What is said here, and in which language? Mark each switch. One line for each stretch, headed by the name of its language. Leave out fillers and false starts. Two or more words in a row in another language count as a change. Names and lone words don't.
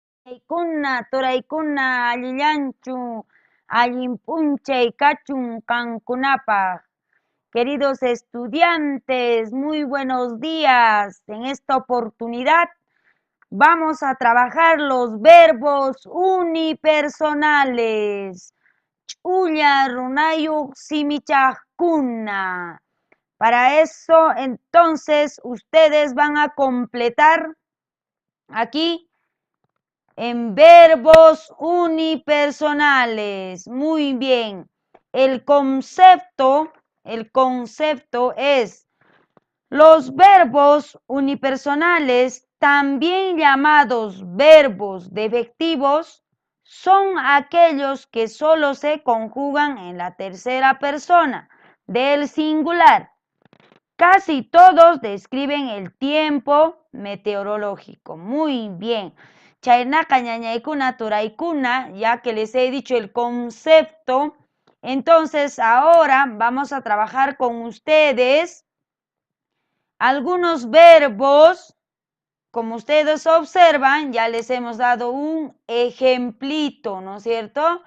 Quechua: Kuna, turaykuna allillanchu, allinpunchay kachun kankunapaq.
Spanish: Queridos estudiantes, muy buenos días. En esta oportunidad vamos a trabajar los verbos unipersonales.
Quechua: Ch'ulla runayuq simichaqkuna.
Spanish: Para eso, entonces, ustedes van a completar aquí en verbos unipersonales. Muy bien. El concepto es los verbos unipersonales, también llamados verbos defectivos, son aquellos que solo se conjugan en la tercera persona del singular. Casi todos describen el tiempo meteorológico. Muy bien.
Quechua: Chaynaka ñañaykuna turaykuna,
Spanish: ya que les he dicho el concepto. Entonces, ahora vamos a trabajar con ustedes algunos verbos. Como ustedes observan, ya les hemos dado un ejemplito, ¿no es cierto?